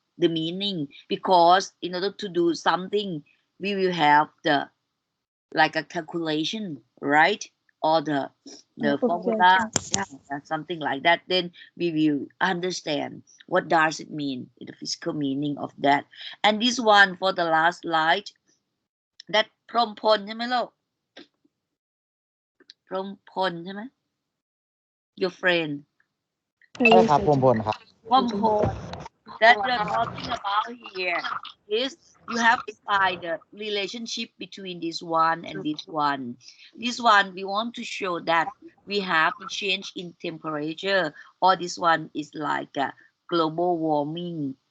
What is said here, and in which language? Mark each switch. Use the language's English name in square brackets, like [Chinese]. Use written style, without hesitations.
[English] The meaning, because in order to do something, we will have the like a calculation, right? Or the Okay. formula, yeah, something like that. Then we will understand what does it mean, the physical meaning of that. And this one for the last slide, that พรหมพล [Thai] ใช่ไหมลูก พรหมพลใช่ไหม [English] your friend [Thai] ใช่ครับพรหมพลครับ [English] พรหมพล that we're talking about here is you have to find the relationship between this one and this one. This one we want to show that we have a change in temperature, or this one is like a global warming.